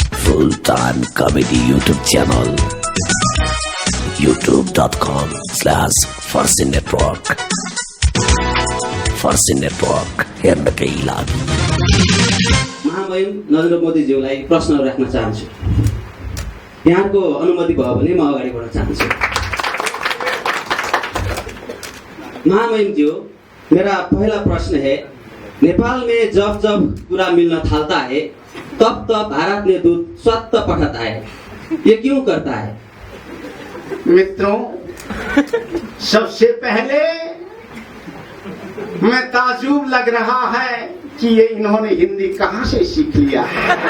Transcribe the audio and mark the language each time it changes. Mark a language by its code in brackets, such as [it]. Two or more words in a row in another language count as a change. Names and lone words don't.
[en] Full-time comedy YouTube channel. youtube.com/Farsi Network. [ne] Farsi Network हेर्नकै लागि महामहिम नरेन्द्र मोदीज्यूलाई प्रश्न राख्न चाहन्छु। यहाँको अनुमति भयो भने म अगाडि बढ्न चाहन्छु। महामहिमज्यू, [hi] मेरा पहला प्रश्न है, नेपाल में जब जब पूरा मिलना थालता है तब तब भारत ने दूध स्वतः पठाता है, ये क्यों करता है? मित्रों, सबसे पहले मैं ताजुब लग रहा है कि ये इन्होंने हिंदी कहां से सीख लिया है।